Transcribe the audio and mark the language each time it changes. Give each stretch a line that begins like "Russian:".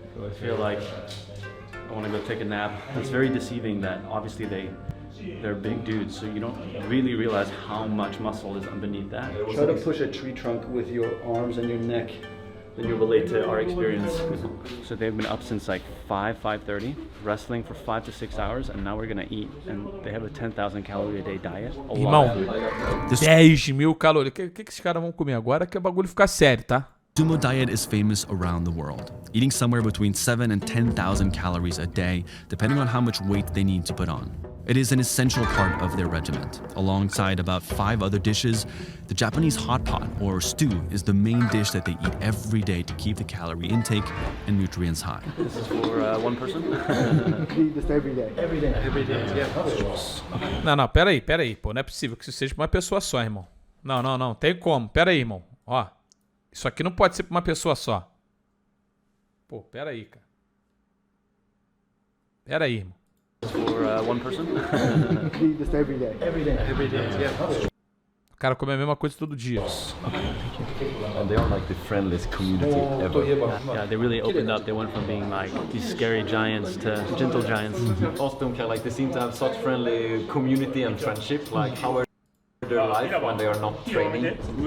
English: I feel like I want to go take a nap. It's very deceiving that obviously they're big dudes, so you don't really realize how much muscle is underneath that. Try to push a tree trunk with your arms and your neck, then you relate to our experience. So they've been up since like 5:30, wrestling for 5 to 6 hours, and now we're gonna eat. And they have a 10,000 calorie a day diet.
Portuguese: Irmão, 10.000 calorias. O que esses caras vão comer agora que o bagulho ficar sério, tá?
English: Sumo diet is famous around the world, eating somewhere between 7 and 10,000 calories a day, depending on how much weight they need to put on. It is an essential part of their regiment. Alongside about 5 other dishes, the Japanese hot pot, or stew, is the main dish that they eat every day to keep the calorie intake and nutrients high. This is for one person? Just every day. Every day. Every day. Yeah.
Portuguese: Não, pera aí, pô. Não é possível que isso seja pra uma pessoa só, irmão. Não, tem como. Pera aí, irmão. Ó, isso aqui não pode ser pra uma pessoa só. Pô, pera aí, cara. Pera aí, irmão.
English: For one person? Just every day. Every day. Every day. Yeah.
Portuguese: O cara come a mesma coisa todo dia.
English: And they are like the friendliest community ever. Yeah, they really opened up. They went from being like these scary giants to gentle giants. Like they seem to have such friendly community and friendship. Like how are their life when they are not training?